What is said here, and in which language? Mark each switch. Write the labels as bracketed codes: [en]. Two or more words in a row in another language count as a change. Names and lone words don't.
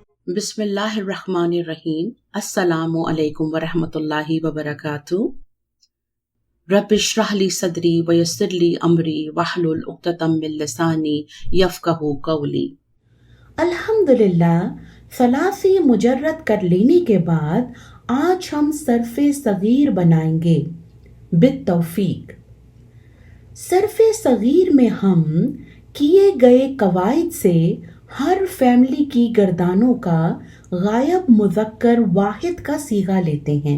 [ar] بسم الله الرحمن الرحيم۔ السلام عليكم ورحمة الله وبركاته. رب اشرح لي صدري ويسر لي أمري واحلل عقدة من لساني يفقهوا قولي. [ur] अल्हम्दुलिल्लाह, ثلاثی مجرد کر لینے کے بعد آج ہم صرفِ صغیر بنائیں گے بالتوفیق. صرفِ صغیر میں ہم کیے گئے قواعد سے ہر فیملی کی گردانوں کا غائب مذکر واحد کا صیغہ لیتے ہیں.